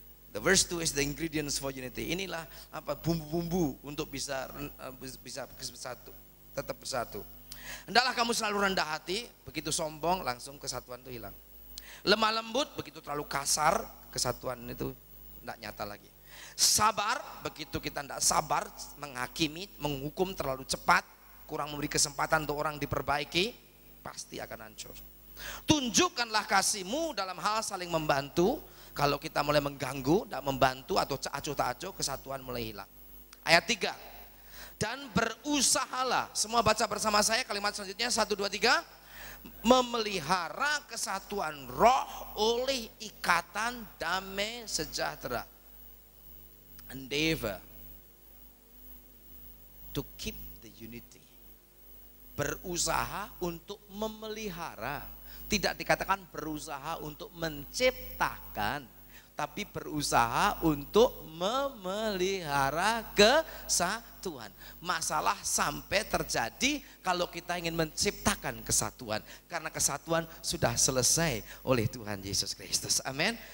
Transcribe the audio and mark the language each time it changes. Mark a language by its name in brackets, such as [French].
[English] The verse 2 is the ingredients for unity. [Indonesian] Inilah apa bumbu-bumbu untuk bisa bersatu, tetap bersatu. Hendaklah kamu selalu rendah hati, begitu sombong langsung kesatuan itu hilang. Lemah lembut, begitu terlalu kasar, kesatuan itu tidak nyata lagi. Sabar, begitu kita tidak sabar, menghakimi, menghukum terlalu cepat, kurang memberi kesempatan untuk orang diperbaiki, pasti akan hancur. Tunjukkanlah kasihmu dalam hal saling membantu. Kalau kita mulai mengganggu, tidak membantu atau acuh tak acuh, kesatuan mulai hilang. Ayat 3. Dan berusahalah, semua baca bersama saya kalimat selanjutnya, 1, 2, 3. Memelihara kesatuan roh oleh ikatan damai sejahtera. [English] Endeavor to keep the unity. [Indonesian] Berusaha untuk memelihara. Tidak dikatakan berusaha untuk menciptakan, tapi berusaha untuk memelihara kesatuan. Masalah sampai terjadi kalau kita ingin menciptakan kesatuan, karena kesatuan sudah selesai oleh Tuhan Yesus Kristus. Amin.